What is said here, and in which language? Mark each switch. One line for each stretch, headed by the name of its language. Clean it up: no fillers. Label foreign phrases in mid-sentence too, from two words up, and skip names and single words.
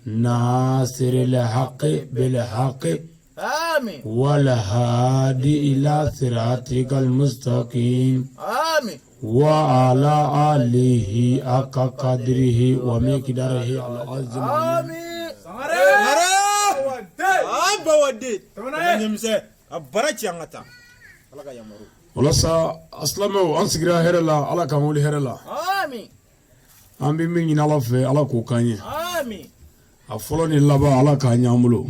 Arabic: ناصر الحق بالحق آمين والهادي إلى صراطك المستقيم آمين وعلى آله حق قدره ومقداره العظيم آمين
Bambara: walasa asilamɛw an sigira hɛrɛ la ala k'an wuli hɛrɛ la
Arabic: آمين
Bambara: an bɛ min ɲini ala fɛ ala k'o k'an ye
Arabic: آمين
Bambara: a fɔlɔ ni laban ala k'a ɲɛ an bolo